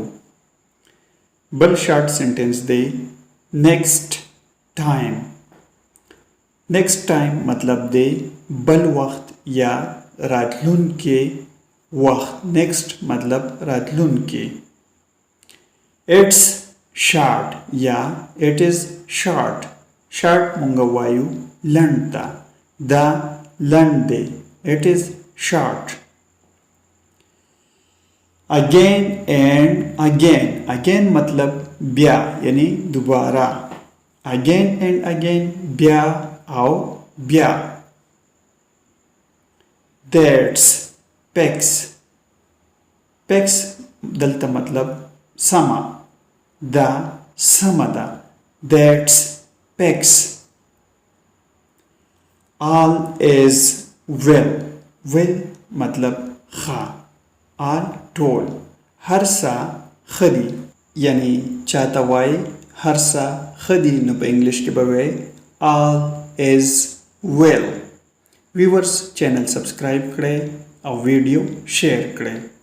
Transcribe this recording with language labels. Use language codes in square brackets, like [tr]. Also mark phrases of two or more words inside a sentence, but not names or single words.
[ps] بل [en] short sentence [ps] دی [en] next time. next time [ps] مطلب دی بل وخت یا راتلونکي وخت. [en] نیکسٹ [ps] مطلب راتلونکي. [en] it's short یا it is short. [ps] شارٹ مونږ وایو لنډ ته، دا لنډ دی. [en] it is short. again and again. [ps] اگین مطلب بیا یعنی دوباره. [en] again and again [ps] بیا او بیا. [en] that's fix. [ps] پیکس دلته مطلب سما، دا سما ده. [en] that's fix. all is well. [ps] well مطلب خا. all ټول. هر څه ښه دي، یعنی چاته وایي هر څه ښه دي، نو په انګلیش کې به وایي [en] all is well. viewers channel subscribe [ps] کړئ او [en] video share [ps] کړئ.